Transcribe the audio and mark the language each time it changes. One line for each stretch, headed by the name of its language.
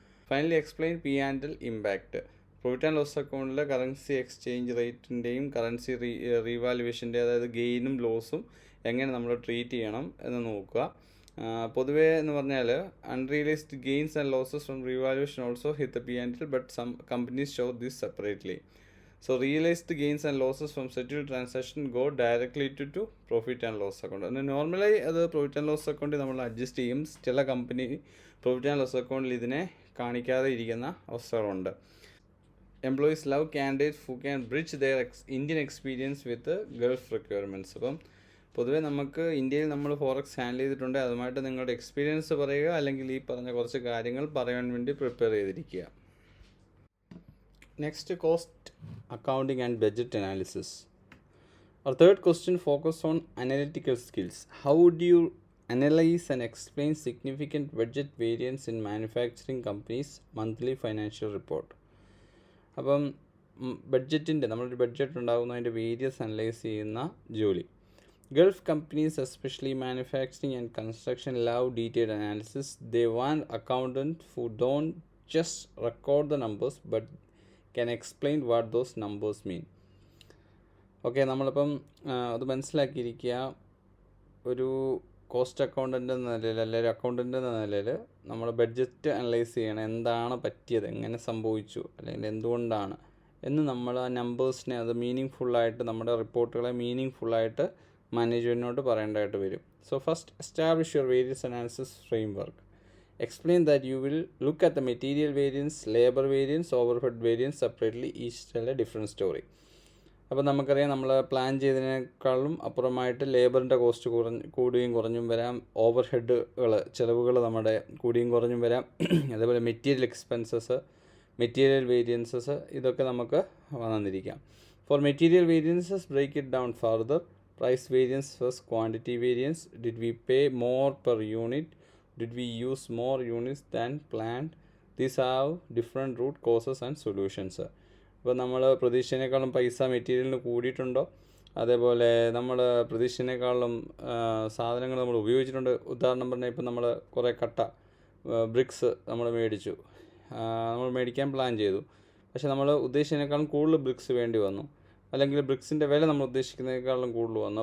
English: Finally explain P&L impact.
Malayalam: Profit and loss അക്കൗണ്ടിൽ currency exchange റേറ്റിൻ്റെയും currency റീവാലുവേഷൻ്റെ, അതായത് ഗെയിനും ലോസും എങ്ങനെ നമ്മൾ ട്രീറ്റ് ചെയ്യണം എന്ന് നോക്കുക. പൊതുവേ എന്ന് പറഞ്ഞാൽ
English: Unrealised gains and losses from revaluation also hit the P&L, but some companies show this separately. So realized gains and losses from settled transaction go directly to profit and loss account. And normally
Malayalam: അത് profit and loss അക്കൗണ്ടിൽ നമ്മൾ adjust ചെയ്യും. ചില company profit and loss അക്കൗണ്ടിൽ ഇതിനെ കാണിക്കാതെ ഇരിക്കുന്ന അവസ്ഥകളുണ്ട്.
English: Employees love candidates who can bridge their Indian experience with Gulf requirements.
Malayalam: അപ്പം പൊതുവേ നമുക്ക് ഇന്ത്യയിൽ നമ്മൾ ഫോറക്സ് ഹാൻഡിൽ ചെയ്തിട്ടുണ്ട്, അതുമായിട്ട് നിങ്ങളുടെ എക്സ്പീരിയൻസ് പറയുക, അല്ലെങ്കിൽ ഈ പറഞ്ഞ കുറച്ച് കാര്യങ്ങൾ പറയാൻ വേണ്ടി പ്രിപ്പയർ ചെയ്തിരിക്കുക.
English: Next, cost accounting and budget analysis. Our third question focuses on analytical skills. How would you analyze and explain significant budget variance in manufacturing companies' monthly financial report?
Malayalam: അപ്പം ബഡ്ജറ്റിൻ്റെ, നമ്മളൊരു ബഡ്ജറ്റ് ഉണ്ടാകുന്നതിൻ്റെ വേരിയസ് അനലൈസ് ചെയ്യുന്ന ജോലി.
English: Gulf companies, especially manufacturing and construction, love detailed analysis. They want accountant who don't just record the numbers but can explain what those numbers mean.
Malayalam: Okay, നമ്മളിപ്പം അത് മനസ്സിലാക്കിയിരിക്കുക. ഒരു cost accountant എന്ന നിലയിൽ, അല്ലെങ്കിൽ accountant എന്ന നിലയിൽ നമ്മൾ ബഡ്ജറ്റ് അനലൈസ് ചെയ്യണം. എന്താണ് പറ്റിയത്, എങ്ങനെ സംഭവിച്ചു, അല്ലെങ്കിൽ എന്തുകൊണ്ടാണ് എന്ന് നമ്മൾ ആ നമ്പേഴ്സിനെ അത് മീനിങ് ഫുള്ളായിട്ട്, നമ്മുടെ റിപ്പോർട്ടുകളെ മീനിങ് ഫുള്ളായിട്ട് മാനേജ്മെൻറ്റിനോട്ട് പറയേണ്ടതായിട്ട് വരും.
English: So first, establish your variance analysis framework. Explain that you will look at the material variance, labor variance, overhead variance separately, each tell a different story.
Malayalam: അപ്പോൾ നമുക്കറിയാം, നമ്മൾ പ്ലാൻ ചെയ്തതിനേക്കാളും അപ്പുറമായിട്ട് ലേബറിൻ്റെ കോസ്റ്റ് കൂടുകയും കുറഞ്ഞും വരാം, ഓവർ ഹെഡുകൾ ചിലവുകൾ നമ്മുടെ കൂടിയും കുറഞ്ഞും വരാം, അതേപോലെ മെറ്റീരിയൽ എക്സ്പെൻസസ്, മെറ്റീരിയൽ വേരിയൻസസ്, ഇതൊക്കെ നമുക്ക് വന്നിരിക്കാം.
English: For material variances, break it down further. Price variance first, quantity variance, did we pay more per unit, did we use more units than planned? These have different root causes and solutions.
Malayalam: അപ്പോൾ നമ്മൾ പ്രതീക്ഷിച്ചതിനേക്കാളും പൈസ മെറ്റീരിയലിന് കൂടിയിട്ടുണ്ടോ, അതേപോലെ നമ്മൾ പ്രതീക്ഷിച്ചതിനേക്കാളും സാധനങ്ങൾ നമ്മൾ ഉപയോഗിച്ചിട്ടുണ്ട്. ഉദാഹരണം പറഞ്ഞാൽ ഇപ്പം നമ്മൾ കുറേ കട്ട ബ്രിക്സ് നമ്മൾ മേടിച്ചു, നമ്മൾ മേടിക്കാൻ പ്ലാൻ ചെയ്തു, പക്ഷേ നമ്മൾ ഉദ്ദേശിച്ചതിനേക്കാളും കൂടുതൽ ബ്രിക്സ് വേണ്ടി വന്നു, അല്ലെങ്കിൽ ബ്രിക്സിൻ്റെ വില നമ്മൾ ഉദ്ദേശിക്കുന്നതിനേക്കാളും കൂടുതൽ വന്നു.